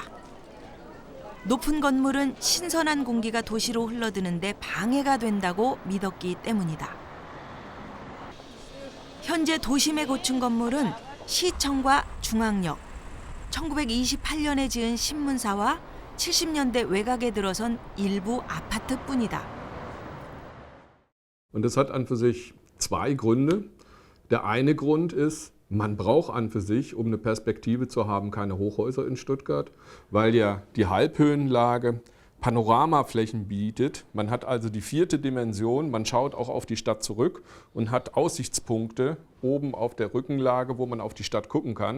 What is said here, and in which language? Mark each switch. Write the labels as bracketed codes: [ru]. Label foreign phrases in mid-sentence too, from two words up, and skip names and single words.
[ko] 높은 건물은 신선한 공기가 도시로 흘러드는데 방해가 된다고 믿었기 때문이다. 현재 도심의 고층 건물은 시청과 중앙역, 1928년에 지은 신문사와 70년대 외곽에 들어선 일부 아파트뿐이다. [de] Und das hat an für sich zwei Gründe. Der eine Grund ist, man braucht an für sich, um eine Perspektive zu haben, keine Hochhäuser in Stuttgart, weil ja die Halbhöhenlage Panoramaflächen bietet. Man hat also die vierte Dimension, man schaut auch auf die Stadt zurück und hat Aussichtspunkte oben auf der Rückenlage, wo man auf die Stadt gucken kann.